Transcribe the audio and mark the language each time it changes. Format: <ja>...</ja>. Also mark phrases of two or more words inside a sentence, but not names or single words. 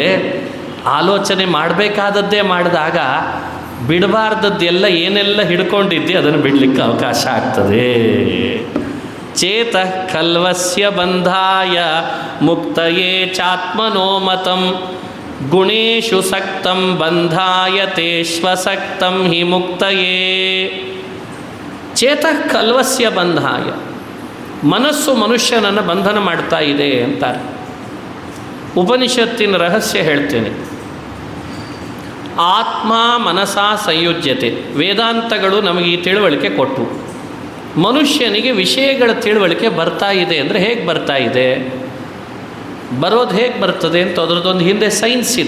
<kn>ಆಲೋಚನೆ ಮಾಡಬೇಕಾದದ್ದೇ ಮಾಡಿದಾಗ ಬಿಡಬಾರ್ದದ್ದೆಲ್ಲ ಏನೆಲ್ಲ ಹಿಡ್ಕೊಂಡಿದ್ದೆ ಅದನ್ನು ಬಿಡಲಿಕ್ಕೆ ಅವಕಾಶ ಆಗ್ತದೆ.</kn> <sa>ಚೇತಃ ಖಲ್ವಸ್ಯ ಬಂಧಾಯ ಮುಕ್ತಯೇ ಚಾತ್ಮನೋಮತಂ ಗುಣೇಶು ಸಕ್ತಂ ಬಂಧಾಯ ತೇಶ್ವಸಕ್ತಂ ಹಿ ಮುಕ್ತಯೇ. ಚೇತಃ ಖಲ್ವಸ್ಯ ಬಂಧಾಯ,</sa> <kn>ಮನಸ್ಸು ಮನುಷ್ಯನನ್ನು ಬಂಧನ ಮಾಡ್ತಾ ಇದೆ ಅಂತಾರೆ. ಉಪನಿಷತ್ತಿನ ರಹಸ್ಯ ಹೇಳ್ತೇನೆ.</kn> <sa>ಆತ್ಮ ಮನಸಾ ಸಂಯುಜ್ಯತೆ.</sa> <kn>ವೇದಾಂತಗಳು ನಮಗೆ ಈ ತಿಳುವಳಿಕೆ ಕೊಟ್ಟು, ಮನುಷ್ಯನಿಗೆ ವಿಷಯಗಳ ತಿಳುವಳಿಕೆ ಬರ್ತಾ ಇದೆ ಅಂದರೆ ಹೇಗೆ ಬರ್ತಾ ಇದೆ, ಬರೋದು ಹೇಗೆ ಬರ್ತದೆ ಅಂತ ಅದರದ್ದೊಂದು ಹಿಂದೆ ಸೈನ್ಸ್ ಇದೆ.</kn>